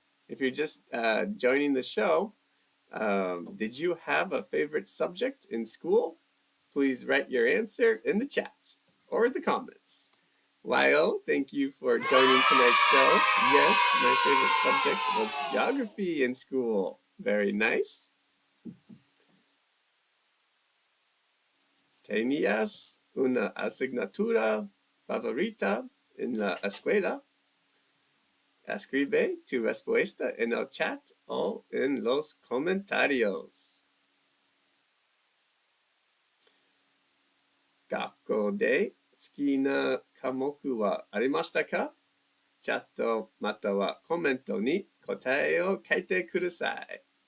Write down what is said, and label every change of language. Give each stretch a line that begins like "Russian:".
English: If you're just joining the show, did you have a favorite subject in school? Please write your answer in the chat or the comments. Wyo, thank you for joining tonight's show. Yes, my favorite subject was geography in school. Very nice.
Spanish: ¿Tenías una asignatura favorita en la escuela? Escribe tu respuesta en el chat o en los comentarios.
Japanese: 学校で好きな科目はありましたか？チャットまたはコメントに答えを書いてください。